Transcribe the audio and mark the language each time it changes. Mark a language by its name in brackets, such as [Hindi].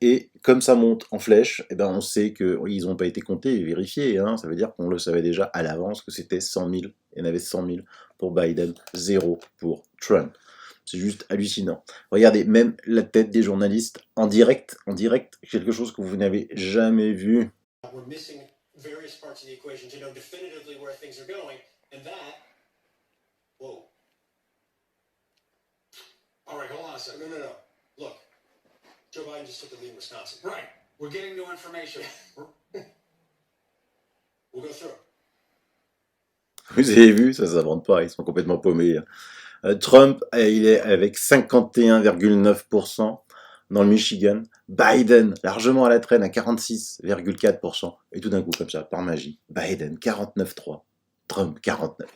[French] Et comme ça monte en flèche, on sait qu'ils n'ont pas été comptés et vérifiés. Hein. Ça veut dire qu'on le savait déjà à l'avance que c'était 100 000. Il y en avait 100 000 pour Biden, 0 pour Trump. C'est juste hallucinant. Regardez, même la tête des journalistes en direct, quelque chose que vous n'avez jamais vu. [English] We're missing various parts of the equation to know definitively where things are going, and that. Whoa. All right, hold on a second. No. Look, Joe Biden just took the lead in Wisconsin. Right. We're getting new information. We'll go through. [French] Vous avez vu, ça s'invente pas, ils sont complètement paumés. Trump, il est avec 51,9% dans le Michigan. Biden, largement à la traîne, à 46,4%. Et tout d'un coup, comme ça, par magie, Biden, 49,3%. Trump, 49%.